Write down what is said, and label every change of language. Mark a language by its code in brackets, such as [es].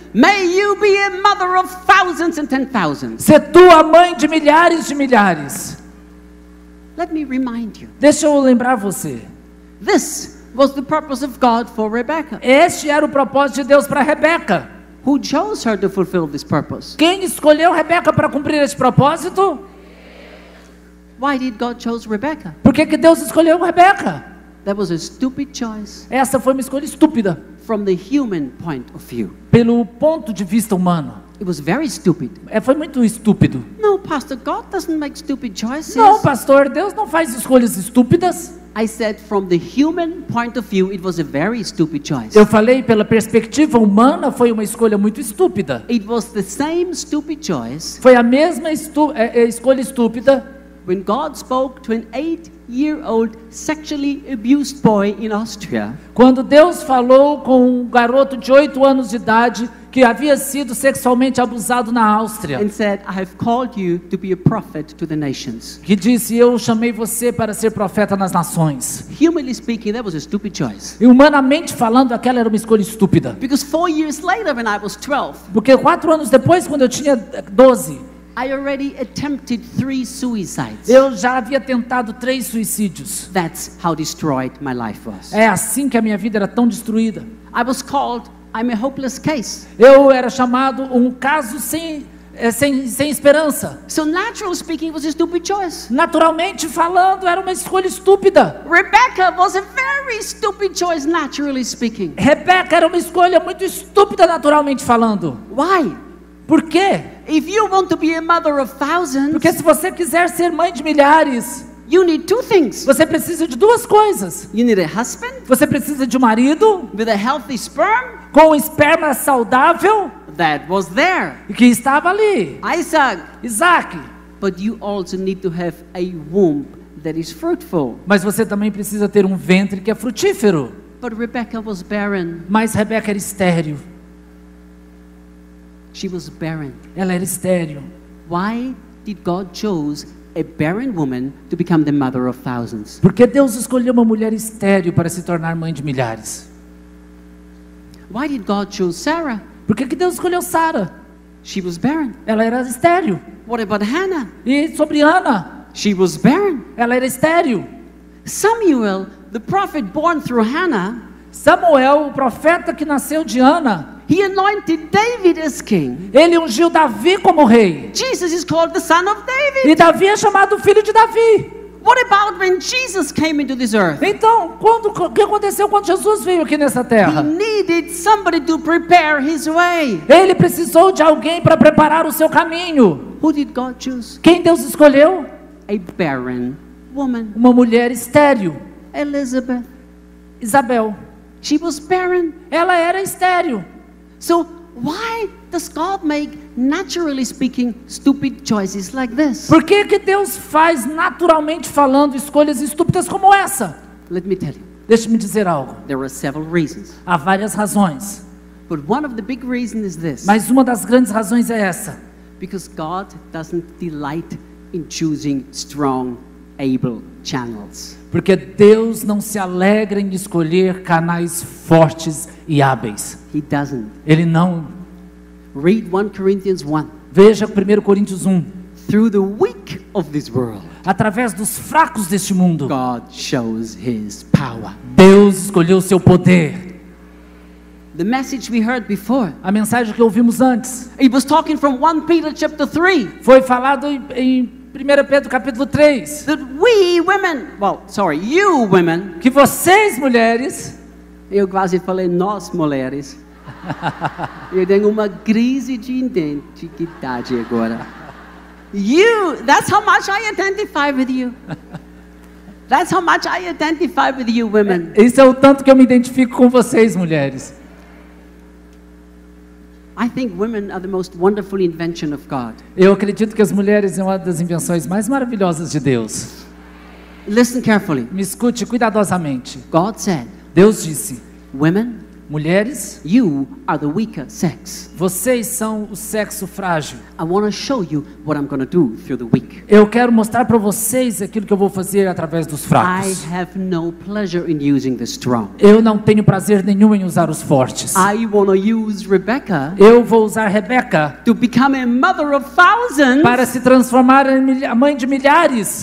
[en] may you be a mother of thousands and 10,000. [pt] "Se tu a mãe de milhares de milhares." [en] Let me remind you, [pt] Deixa eu lembrar você. [en] this was the purpose of God for Rebecca. [pt] Este era o propósito de Deus para Rebeca. [en] Who chose her to fulfill this purpose? [pt] Quem escolheu Rebeca para cumprir esse propósito? [en] Why did God choose Rebecca? [pt] Por que Deus escolheu Rebeca? [en] That was a stupid choice [pt] Essa foi uma escolha estúpida, [en] from the human point of view. [pt] pelo ponto de vista humano. [en] It was very stupid. [pt] Foi muito estúpido. [en] No, Pastor, God doesn't make stupid choices. [pt] Não, pastor, Deus não faz escolhas estúpidas. [en] I said from the human point of view, it was a very stupid choice. [pt] Eu falei pela perspectiva humana, foi uma escolha muito estúpida. [en] It was the same stupid choice [pt] Foi a mesma escolha estúpida [en] when God spoke to an 8-year-old sexually abused boy in Austria. [pt] quando Deus falou com um garoto de 8 anos de idade que havia sido sexualmente abusado na Áustria, [en] And said, I have called you to be a prophet to the nations. [pt] que disse: "Eu chamei você para ser profeta nas nações." [en] Humanly speaking, that was a stupid choice. [pt] E humanamente falando, aquela era uma escolha estúpida. [en] Because 4 years later, when I was 12, [pt] Porque 4 anos depois, quando eu tinha 12, [en] I already attempted 3 suicides. [pt] eu já havia tentado 3 suicídios. [en] That's how destroyed my life was. [pt] É assim que a minha vida era tão destruída. [en] I was called, I'm a hopeless case. [pt] Eu era chamado um caso sem esperança. [en] So naturally speaking, it was a stupid choice. [pt] Naturalmente falando, era uma escolha estúpida. [en] Rebecca was a very stupid choice, naturally speaking. [pt] Rebeca era uma escolha muito estúpida, naturalmente falando. [en] Why? [pt] Por quê? [en] If you want to be a mother of thousands, [pt] Porque se você quiser ser mãe de milhares, [en] you need 2 things. [pt] você precisa de 2 coisas. [en] You need a husband [pt] Você precisa de um marido [en] with a healthy sperm [pt] com um esperma saudável [en] that was there, [pt] que estava ali, [en] Isaac. [pt] Isaac. [en] But you also need to have a womb that is fruitful. [pt] Mas você também precisa ter um ventre que é frutífero. [en] But Rebecca was barren. [pt] Mas Rebeca era estéril. [en] She was barren. [pt] Ela era estéril. [en] Why did God choose a barren woman to become the mother of thousands? [pt] Porque Deus escolheu uma mulher estéril para se tornar mãe de milhares. [en] Why did God choose Sarah? [pt] Por que Deus escolheu Sara? [en] She was barren. [pt] Ela era estéril. [en] What about Hannah? [pt] E sobre Ana? [en] She was barren. [pt] Ela era estéril. [en] Samuel, the prophet born through Hannah, [pt] Samuel, o profeta que nasceu de Ana, [en] he anointed David as king. [pt] ele ungiu Davi como rei. [en] Jesus is called the son of David. [pt] E Davi é chamado filho de Davi. [en] What about when Jesus came into this earth? [pt] Então, o que aconteceu quando Jesus veio aqui nessa [en] He [pt] terra? [en] needed somebody to prepare his way. [pt] Ele precisou de alguém para preparar o seu caminho. [en] Who did God choose? [pt] Quem Deus escolheu? [en] A barren woman, [pt] Uma mulher estéril, [en] Elizabeth. [pt] Isabel. [en] She was barren. [pt] Ela era estéril. [en] So why does God make, naturally speaking, stupid choices like this? [pt] Por que Deus faz, naturalmente falando, escolhas estúpidas como essa? [en] Let me tell you, [pt] Deixe-me dizer algo. [en] there are several reasons. [pt] Há várias razões, [en] But one of the big reasons is this. [pt] mas uma das grandes razões é essa. [en] Because God doesn't delight in choosing strong, able channels. [pt] Porque Deus não se alegra em escolher canais fortes e hábeis. [en] He doesn't. [pt] Ele não. [en] Read 1 Corinthians 1. [pt] Veja 1 Coríntios 1. [en] Through the weak of this world, [pt] Através dos fracos deste mundo, [en] God shows His power. [pt] Deus escolheu o seu poder. [en] The message we heard before, [pt] A mensagem que ouvimos antes [en] it was talking from 1 Peter chapter 3. [pt] foi falado em 1 Pedro capítulo 3. [en] That we women, you women, [pt] Que vocês, mulheres, eu quase falei nós mulheres, eu tenho uma crise de identidade agora. [en] That's how much I identify with you. That's how much I identify with you women. [pt] Isso é o tanto que eu me identifico com vocês, mulheres. [en] I think women are the most wonderful invention of God. [pt] Eu acredito que as mulheres são uma das invenções mais maravilhosas de Deus. [en] Listen carefully. [pt] Me escute cuidadosamente. [en] God said, [pt] Deus disse: [en] women, [pt] mulheres, [en] you are the weaker sex. [pt] vocês são o sexo frágil. [en] I want to show you what I'm going to do through the weak. [pt] Eu quero mostrar para vocês aquilo que eu vou fazer através dos [en] I [pt] fracos. [en] have no pleasure in using the strong. [pt] Eu não tenho prazer nenhum em usar os fortes. [en] I want to use Rebecca [pt] Eu vou usar Rebeca [en] to become a mother of thousands. [pt] para se transformar em a mãe de milhares.